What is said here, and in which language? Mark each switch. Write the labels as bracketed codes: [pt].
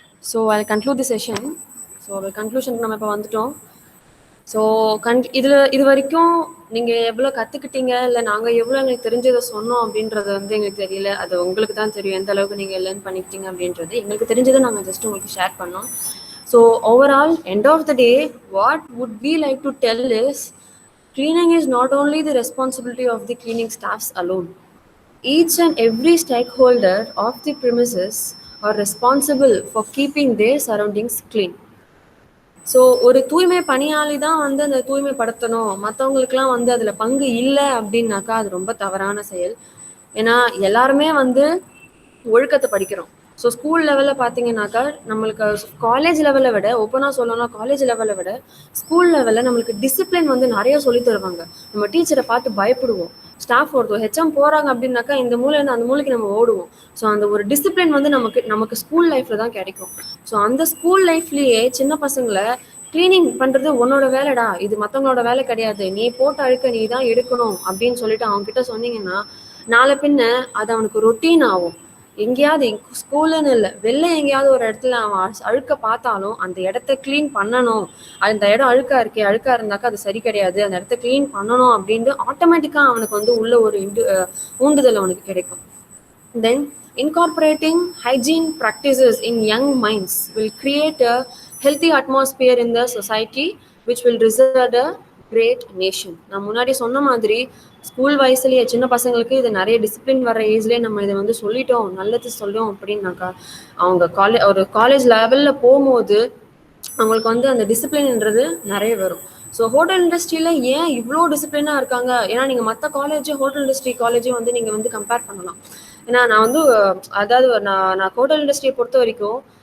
[en] So I conclude the session. [ta] So கன்க்ளூஷனுக்கு நம்ம இப்போ வந்துட்டோம். ஸோ இது வரைக்கும் நீங்கள் எவ்வளோ கற்றுக்கிட்டீங்க, இல்லை நாங்கள் எவ்வளோ எங்களுக்கு தெரிஞ்சதை சொன்னோம் அப்படின்றது வந்து எங்களுக்கு தெரியல. அது உங்களுக்கு தான் தெரியும் எந்த அளவுக்கு நீங்கள் லேர்ன் பண்ணிக்கிட்டீங்க அப்படின்றது. எங்களுக்கு தெரிஞ்சதை நாங்கள் ஜஸ்ட் உங்களுக்கு ஷேர் பண்ணோம். [en] So overall end of the day what would we like to tell is cleaning is not only the responsibility of the cleaning staffs alone. Each and every stakeholder of the premises are responsible for keeping their surroundings clean. [ta] So ஒரு தூய்மை பணியாளி தான் வந்து அந்த தூய்மைப்படுத்தணும், மற்றவங்களுக்குலாம் வந்து அதில் பங்கு இல்லை அப்படின்னாக்கா அது ரொம்ப தவறான செயல். ஏன்னா எல்லாருமே வந்து ஒழுக்கத்தை படிக்கிறோம். ஸோ ஸ்கூல் லெவலில் பார்த்தீங்கன்னாக்கா நம்மளுக்கு காலேஜ் லெவலை விட, ஓப்பனாக சொல்லணும்னா காலேஜ் லெவலை விட ஸ்கூல் லெவலில் நம்மளுக்கு டிசிப்ளின் வந்து நிறைய சொல்லி தருவாங்க. நம்ம டீச்சரை பார்த்து பயப்படுவோம். ஸ்டாஃப் ஒருத்தர் ஹெச்எம் போகிறாங்க அப்படின்னாக்கா இந்த மூலையிலேருந்து அந்த மூலைக்கு நம்ம ஓடுவோம். ஸோ அந்த ஒரு டிசிப்ளின் வந்து நமக்கு ஸ்கூல் லைஃப்பில் தான் கிடைக்கும். ஸோ அந்த ஸ்கூல் லைஃப்லேயே சின்ன பசங்களை க்ளீனிங் பண்ணுறது உன்னோட வேலைடா, இது மற்றவங்களோட வேலை கிடையாது, நீ போட்டு அழுக்க நீ தான் எடுக்கணும் அப்படின்னு சொல்லிட்டு அவங்ககிட்ட சொன்னீங்கன்னா நாளை பின்ன அது அவனுக்கு ரொட்டீன் ஆகும். எங்கேயாவது ஸ்கூலுன்னு இல்லை, வெளில எங்கேயாவது ஒரு இடத்துல அவன் அழுக்க பார்த்தாலும் அந்த இடத்த க்ளீன் பண்ணணும், அந்த இடம் அழுக்கா இருந்தாக்கா அது சரி கிடையாது, அந்த இடத்த க்ளீன் பண்ணணும் அப்படின்ட்டு ஆட்டோமேட்டிக்காக அவனுக்கு வந்து உள்ள ஒரு ஊண்டுதல் அவனுக்கு கிடைக்கும். [en] Then incorporating hygiene practices in young minds will create a healthy atmosphere in the society which will result a great nation. [ta] நான் முன்னாடி சொன்ன மாதிரி ஸ்கூல் வயசுலேயே சின்ன பசங்களுக்கு இது நிறைய டிசிப்ளின் வர ஏஜ்லேயே நம்ம இதை வந்து சொல்லிட்டோம், நல்லது சொல்லிட்டோம் அப்படின்னாக்கா அவங்க ஒரு காலேஜ் லெவலில் போகும்போது அவங்களுக்கு வந்து அந்த டிசிப்ளின்ன்றது நிறைய வரும். ஸோ ஹோட்டல் இண்டஸ்ட்ரியில் ஏன் இவ்வளோ டிசிப்ளினாக இருக்காங்க? ஏன்னா நீங்கள் மற்ற காலேஜ் ஹோட்டல் இண்டஸ்ட்ரி காலேஜும் வந்து நீங்கள் வந்து கம்பேர் பண்ணலாம். ஏன்னா நான் வந்து அதாவது நான் ஹோட்டல் இண்டஸ்ட்ரியை பொறுத்த வரைக்கும்